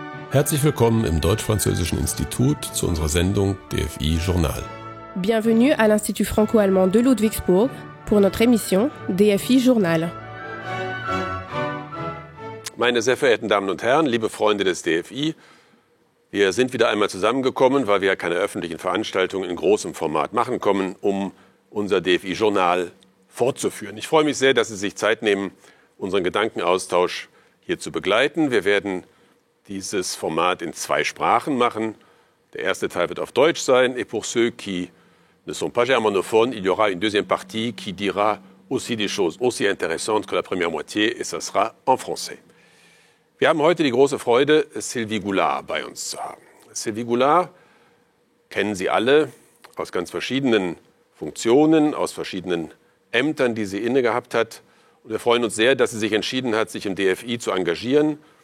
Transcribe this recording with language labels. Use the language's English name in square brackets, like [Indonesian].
[German] Herzlich willkommen im Deutsch-Französischen Institut zu unserer Sendung DFI Journal. [French] Bienvenue à l'Institut franco-allemand de Ludwigsburg pour notre émission DFI Journal. [German] Meine sehr verehrten Damen und Herren, liebe Freunde des DFI, wir sind wieder einmal zusammengekommen, weil wir keine öffentlichen Veranstaltungen in großem Format machen können, um unser DFI-Journal fortzuführen. Ich freue mich sehr, dass Sie sich Zeit nehmen, unseren Gedankenaustausch hier zu begleiten. Wir werden dieses Format in 2 Sprachen machen. Der erste Teil wird auf Deutsch sein. [French] Et pour ceux qui ne sont pas germanophones, il y aura une deuxième partie qui dira aussi des choses aussi intéressantes que la première moitié, et ça sera en français. [German] Wir haben heute die große Freude, Sylvie Goulard bei uns zu haben. Sylvie Goulard kennen Sie alle aus ganz verschiedenen Funktionen, aus verschiedenen Ämtern, die sie inne gehabt hat. Und wir freuen uns sehr, dass sie sich entschieden hat, sich im DFI zu engagieren.